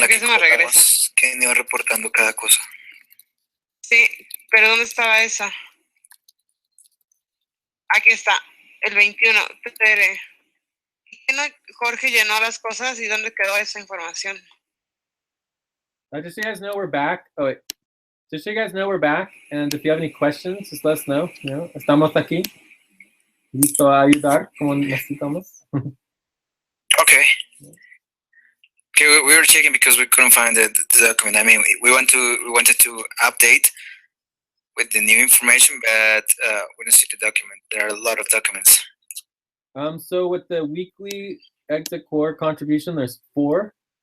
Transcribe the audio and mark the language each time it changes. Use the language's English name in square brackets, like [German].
[Spanish] ¿Por qué se me regresa? Que han ido reportando cada cosa. Sí, pero ¿dónde estaba esa? Aquí está, el 21. Tere. Jorge llenó las cosas y ¿dónde quedó esa información? [English] Just so you guys know we're back. Oh wait. Just so you guys know we're back, and if you have any questions, just let us know. You know, [Spanish] estamos aquí. Listo a ayudar como necesitamos. [English] Okay. Okay, we were checking because we couldn't find the document. I mean, we wanted to update with the new information, but we don't see the document. There are a lot of documents. So with the weekly exit core contribution, there's four.